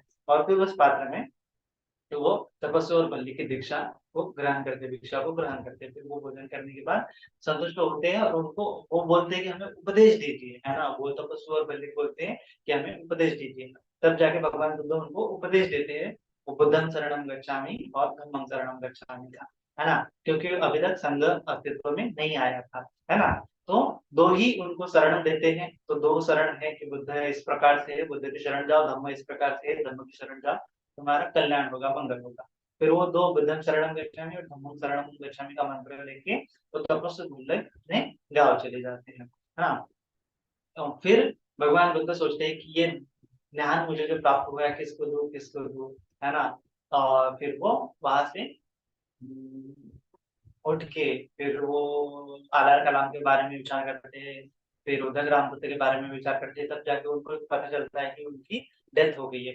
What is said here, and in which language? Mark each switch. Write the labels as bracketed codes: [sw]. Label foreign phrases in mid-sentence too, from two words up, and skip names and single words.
[hi] और फिर उस पात्र में तो वो तपस्या और बल्ली की दीक्षा को ग्रहण करते, भिक्षा को ग्रहण करते, फिर वो भोजन करने के बाद संतुष्ट होते हैं और उनको वो बोलते हैं कि हमें उपदेश दीजिए, है ना, वो तपस्या और बल्ली बोलते हैं कि हमें उपदेश दीजिए। तब जाके भगवान बुद्ध उनको उपदेश देते हैं, वो [pi] बुद्धं शरणं गच्छामि [hi] और [pi] धम्मं शरणं गच्छामि [hi] का, है ना, क्योंकि अभी तक संघ अस्तित्व में नहीं आया था, है ना। तो दो ही उनको शरण देते हैं, तो दो शरण है कि बुद्ध है इस प्रकार से है, बुद्ध की शरण जाओ, धम्म इस प्रकार से है, धम्म की शरण जाओ, तुम्हारा कल्याण होगा, मंगल होगा। फिर वो दो [pi] बुद्धं शरणं गच्छामि [hi] और [pi] धम्मं शरणं गच्छामि [hi] का मंत्र लेके तो तपस्या बुल्ले अपने गाँव चले जाते हैं, है ना। तो फिर भगवान बुद्ध सोचते हैं कि ये ज्ञान मुझे जो प्राप्त हुआ है किसको दूं किसको दूं, है ना। और फिर वो वहां से उठ के फिर वो आलार कलाम के बारे में विचार करते हैं, फिर उदक रामपुत्र के बारे में विचार करते हैं, तब जाके उनको पता चलता है कि उनकी डेथ हो गई है।